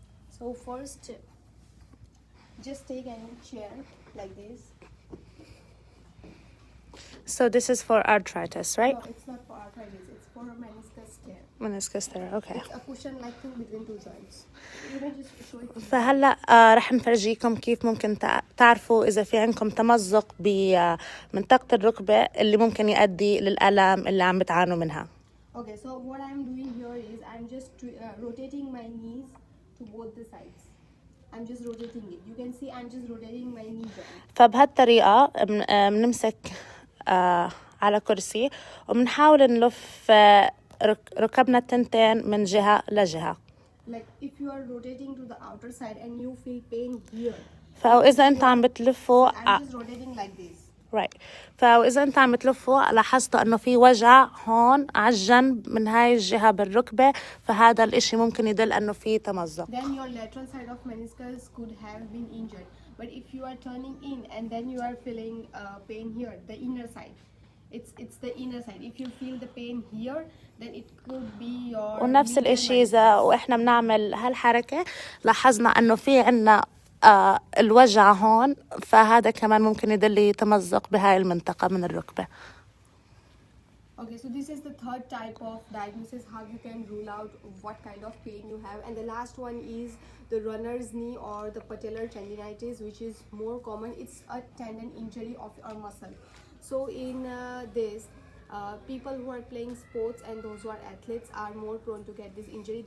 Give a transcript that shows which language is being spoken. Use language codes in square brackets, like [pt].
[en] So first, just take any chair like this. So this is for arthritis, right? No, it's not for arthritis, it's for a meniscus tear. Meniscus tear, okay. It's a cushion-like thing between two joints. Let me just show it to you. [ar] فهلا رح نفرجيكم كيف ممكن تعرفوا إذا في عندكم تمزق بمنطقة الركبة اللي ممكن يؤدي للآلام اللي عم بتعانوا منها. [en] Okay, so what I'm doing here is I'm just rotating my knees to both the sides. I'm just rotating it. You can see I'm just rotating my knee joint. [ar] فبهالطريقة بنمسك على كرسي وبنحاول نلف ركبنا التنتين من جهة لجهة. [en] Like if you are rotating to the outer side and you feel pain here. [ar] فإذا أنت عم بتلفوا [en] I'm just rotating like this. right. [ar] فإذا أنت عم بتلفوا لاحظتوا إنه في وجع هون على الجنب من هاي الجهة بالركبة، فهذا الإشي ممكن يدل إنه في تمزق. [en] Then your lateral side of meniscus could have been injured. But if you are turning in and then you are feeling pain here, the inner side, it's the inner side. If you feel the pain here, then it could be your. [ar] ونفس الإشي إذا وإحنا بنعمل هالحركة لاحظنا إنه في عنا الوجع هون، فهذا كمان ممكن يدل تمزق بهاي المنطقة من الركبة. [en] Okay, so this is the third type of diagnosis, how you can rule out what kind of pain you have. And the last one is the runner's knee or the patellar tendinitis, which is more common. It's a tendon injury of our muscle. So in this, people who are playing sports and those who are athletes are more prone to get this injury.